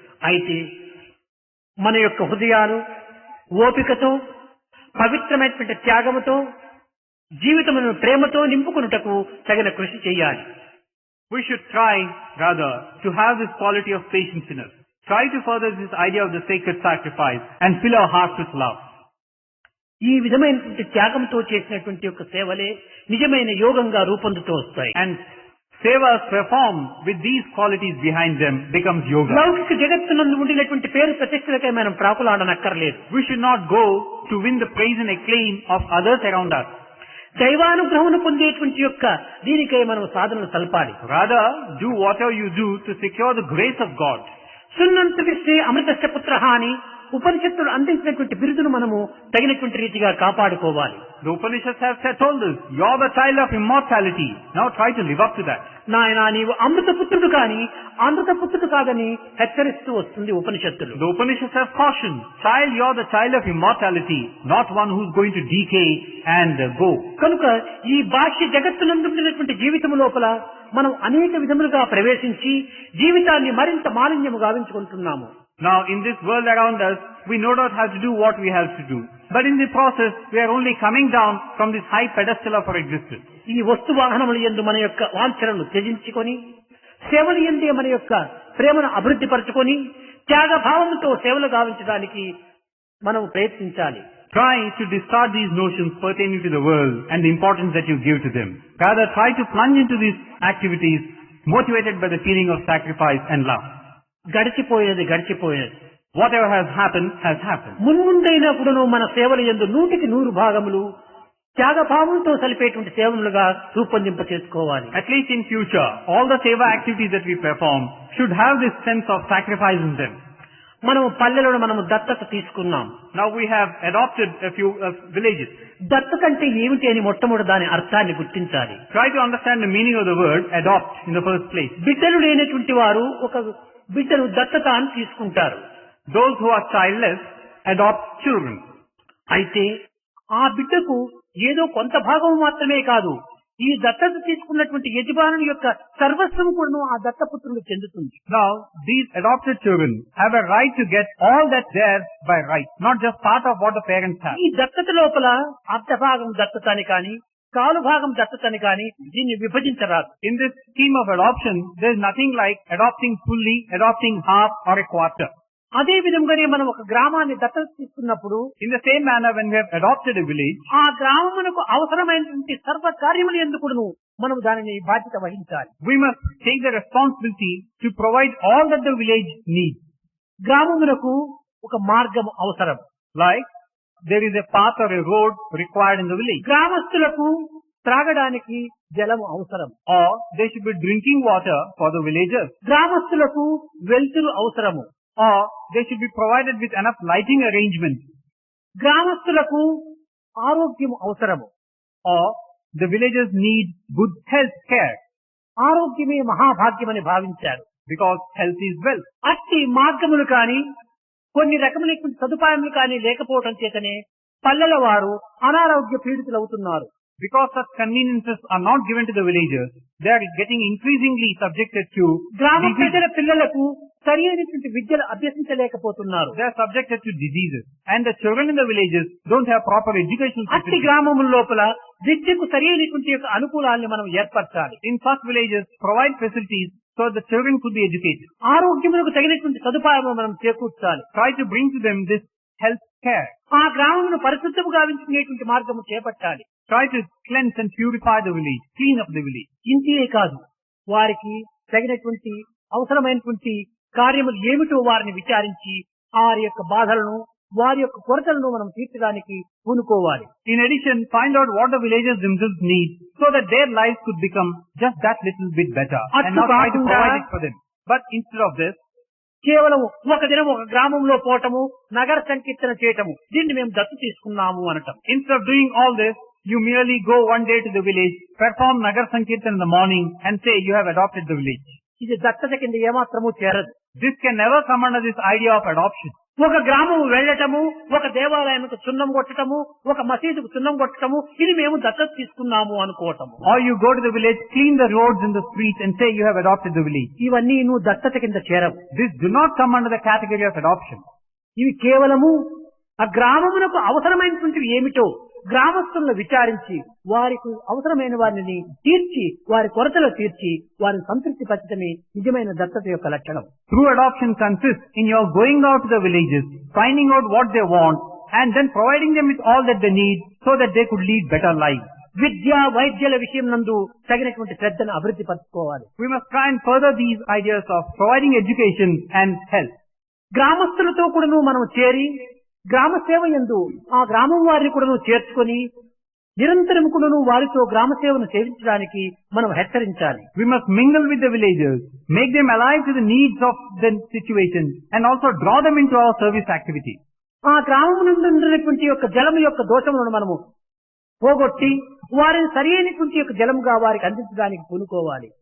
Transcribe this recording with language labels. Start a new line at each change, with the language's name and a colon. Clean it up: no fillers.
Telugu: అయితే మన యొక్క హృదయాలు ఓపికతో పవిత్రమైనటువంటి త్యాగముతో జీవితమును ప్రేమతో నింపుకొనుటకు తగిన కృషి చేయాలి.
English: We should try, rather, to have this quality of patience in us. Try to further this idea of the sacred sacrifice and fill our hearts with love.
Telugu: ఈ విధమైనటువంటి త్యాగంతో చేసినటువంటి యొక్క సేవలే నిజమైన యోగంగా రూపొందుతూ వస్తాయి.
English: And sevas performed with these qualities behind them becomes yoga.
Telugu: లౌకిక జగత్తునందు ఉండినటువంటి పేరు ప్రతిష్టలకై మనం ప్రాకులాడనక్కర్లేదు.
English: We should not go to win the praise and acclaim of others around us.
Telugu: దైవానుగ్రహమును పొందేటువంటి యొక్క దీనికై మనం సాధనలు సల్పాలి.
English: Rather, do whatever you do to secure the grace of God.
Sanskrit: సున్నంత విశ్వే అమృతస్య పుత్రః
Telugu: అని ఉపనిషత్తులు అందించినటువంటి బిరుదును మనము తగినటువంటి రీతిగా కాపాడుకోవాలి.
English: The Upanishads have told us, you are the child of immortality. Now try to live up to that.
Telugu: నాయనా నీవు అమృతపుత్రుడు కాని అమృతపుత్రుడు కాదని హెచ్చరిస్తూ వస్తుంది ఉపనిషత్తులు.
English: The Upanishads have cautioned, child, you are the child of immortality, not one who is going to decay and go.
Telugu: కనుక ఈ బాహ్య జగత్తునందుండినటువంటి జీవితం లోపల మనం అనేక విధములుగా ప్రవేశించి జీవితాన్ని మరింత మాలిన్యము గావించుకుంటున్నాము.
English: Now, in this world around us, we no doubt have to do what we have to do. But in the process, we are only coming down from this high pedestal of our existence.
Telugu: ఈ వస్తు వాహనముల యందు మన యొక్క వాంఛనను త్యజించుకొని సేవల యందే మన యొక్క ప్రేమను అభివృద్ధి పరచుకొని త్యాగ భావంతో సేవలు గావించడానికి మనం ప్రయత్నించాలి.
English: Try to discard these notions pertaining to the world and the importance that you give to them. Rather, try to plunge into these activities motivated by the feeling of sacrifice and love.
Telugu: గడిచిపోయేది గడిచిపోయేది.
English: Whatever has happened, has happened.
Telugu: మున్ముందైనప్పుడును మన సేవల యందు 100% భాగములు త్యాగభావంతో సలిపేటువంటి సేవలుగా రూపొందింప చేసుకోవాలి.
English: At least in future, all the seva activities that we perform should have this sense of sacrifice in them.
Telugu: మనం పల్లెలను మనము దత్తత తీసుకున్నాం.
English: Now we have adopted a few villages.
Telugu: దత్తత అంటే ఏమిటి అని మొట్టమొదటి దాని అర్థాన్ని గుర్తించాలి.
English: Try to understand the meaning of the word adopt in the first place.
Telugu: బిడ్డలు లేనటువంటి వారు ఒక బిడ్డను దత్తత అని తీసుకుంటారు.
English: Those who are childless adopt children.
Telugu: అయితే ఆ బిడ్డకు ఏదో కొంత భాగం మాత్రమే కాదు, ఈ దత్తత తీసుకున్నటువంటి యజమానుని యొక్క సర్వస్వం కూడా ఆ దత్తపుత్రులకు చెందుతుంది.
English: Now, these adopted children have a right to get all that theirs by right, not just part of what the parents have.
Telugu: ఈ దత్తత లోపల అర్ధ భాగం దత్తత అని కానీ కాలు భాగం దత్తత అని కానీ దీన్ని విభజించరాదు.
English: In this scheme of adoption, there is nothing like adopting fully, adopting half or a quarter.
Telugu: అదే విధంగానే మనం ఒక గ్రామాన్ని దత్తత తీసుకున్నప్పుడు
English: In the same manner, when we have adopted a village,
Telugu: ఆ గ్రామమునకు అవసరమైనటువంటి సర్వ కార్యములు ఎందుకును మనం దానిని బాధ్యత వహించాలి.
English: we must take the responsibility to provide all that the village needs.
Telugu: గ్రామమునకు ఒక మార్గం అవసరం.
English: Like, there is a path or a road required in the village.
Telugu: గ్రామస్తులకు త్రాగడానికి జలము అవసరం.
English: Or there should be drinking water for the villagers.
Telugu: గ్రామస్తులకు వెలుతురు అవసరము.
English: Or they should be provided with enough lighting arrangements.
Telugu: గ్రామస్తులకు ఆరోగ్యం అవసరము.
English: Or the villagers need good health care.
Telugu: ఆరోగ్యమే మహాభాగ్యమని భావించారు.
English: Because health is wealth.
Telugu: అట్టి మార్గములు కాని కొన్ని రకములైన సదుపాయములు కాని లేకపోవడం చేతనే పల్లెల వారు అనారోగ్య పీడితులు అవుతున్నారు.
English: Because such conveniences are not given to the villagers, they are getting increasingly subjected to
Telugu: గ్రామ
English: diseases.
Telugu: ప్రజల పిల్లలకు సరి అయినటువంటి విద్యలు అభ్యసించలేకపోతున్నారు.
English: They are subjected to diseases. And the children in the villages don't have proper educational
Telugu: అట్టి
English: facilities.
Telugu: గ్రామముల లోపల విద్యకు సరి అయినటువంటి యొక్క అనుకూలాన్ని మనం ఏర్పరచాలి.
English: In such villages, provide facilities so the children could be educated.
Telugu: ఆరోగ్యములకు తగినటువంటి సదుపాయము మనం చేకూర్చాలి.
English: Try to bring to them this health care.
Telugu: ఆ గ్రామమును పరిశుద్ధము గావించుకునేటువంటి మార్గము చేపట్టాలి.
English: Try to cleanse and purify the village, clean up the village.
Telugu: ఇంతే కాదు, వారికి తగినటువంటి అవసరమైనటువంటి కార్యములు ఏమిటో వారిని విచారించి వారి యొక్క బాధలను వారి యొక్క కొరతలను మనం తీర్చడానికి పూనుకోవాలి.
English: In addition, find out what the villagers themselves need so that their lives could become just that little bit better and not try to provide it for them. But instead of this,
Telugu: కేవలం ఒక దినం ఒక గ్రామంలో పోవటము, నగర సంకీర్తన చేయటము, దీన్ని మేము దత్తు తీసుకున్నాము అనటం.
English: instead of doing all this, you merely go one day to the village, perform Nagar Sankirtan in the morning and say you have adopted the village.
Telugu: ఇది దత్తత కింద ఏమాత్రము చేరదు.
English: This can never come under this idea of adoption.
Telugu: ఒక గ్రామము వెళ్ళటము, ఒక దేవాలయానికి సున్నం కొట్టటము, ఒక మసీదుకు సున్నం కొట్టటము, ఇది మేము దత్తత తీసుకున్నాము అనుకోవటము.
English: Or you go to the village, clean the roads in the streets and say you have adopted the village.
Telugu: ఇవన్నీ నువ్వు దత్తత కింద చేరవు.
English: This do not come under the category of adoption.
Telugu: ఇవి కేవలము ఆ గ్రామమునకు అవసరమైనటువంటివి ఏమిటో గ్రామస్తులను విచారించి వారికి అవసరమైన వారిని తీర్చి వారి కొరతలు తీర్చి వారిని సంతృప్తి పరచడమే నిజమైన దత్తత యొక్క లక్షణం.
English: True adoption consists in your going out to the villages, finding out what they want and then providing them with all that they need so that they could lead better lives.
Telugu: విద్య వైద్యాల విషయం నందు తగినటువంటి శ్రద్ధను అభివృద్ధి పరచుకోవాలి.
English: We must try and further these ideas of providing education and health.
Telugu: గ్రామస్తులతో కూడాను మనం చేరి గ్రామ సేవ యందు ఆ గ్రామం వారిని కూడాను చేర్చుకొని నిరంతరం కూడాను వారితో గ్రామ సేవను సేవించడానికి మనం హెచ్చరించాలి.
English: We must mingle with the villagers, make them alive to the needs of the situation and also draw them into our service activities.
Telugu: ఆ గ్రామం నుండి ఉన్నటువంటి యొక్క జలము యొక్క దోషములను మనము పోగొట్టి వారిని సరి అయినటువంటి యొక్క జలముగా వారికి అందించడానికి పూనుకోవాలి.